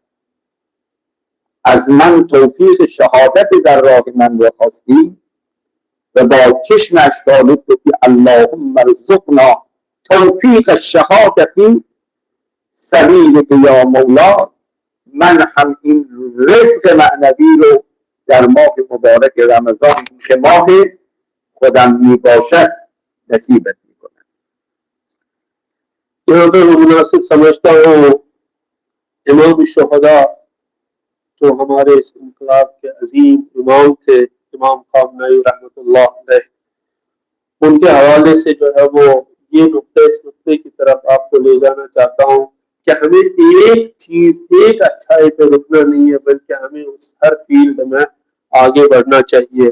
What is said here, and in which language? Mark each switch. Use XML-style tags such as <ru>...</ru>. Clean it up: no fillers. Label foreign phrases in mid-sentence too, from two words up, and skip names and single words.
<fa>از من توفیق شهادت در راه من رو خواستی و با چشم اشک‌آلود گفتی</fa> <ar>اللهم ارزقنا توفیق الشهادة فی سبیلک یا مولا،</ar> <fa>من هم این رزق معنوی رو در ماه مبارک رمضان که ماه خودم می باشد نصیبت می کنم.</fa> <ur>یہاں پر میں مناسب سمجھتا ہوں امام شہدا جو ہمارے اس انقلاب کے عظیم امام تھے، امام خامنئی</ur> <ar>رحمۃ اللہ علیہ,</ar> <ur>ان کے حوالے سے جو ہے وہ یہ نکتے اس نکتے کی طرف آپ کو لے جانا چاہتا ہوں کہ ہمیں ایک چیز ایک اچھائی پہ رکنا نہیں ہے، بلکہ ہمیں اس ہر فیلڈ میں آگے بڑھنا چاہیے.</ur>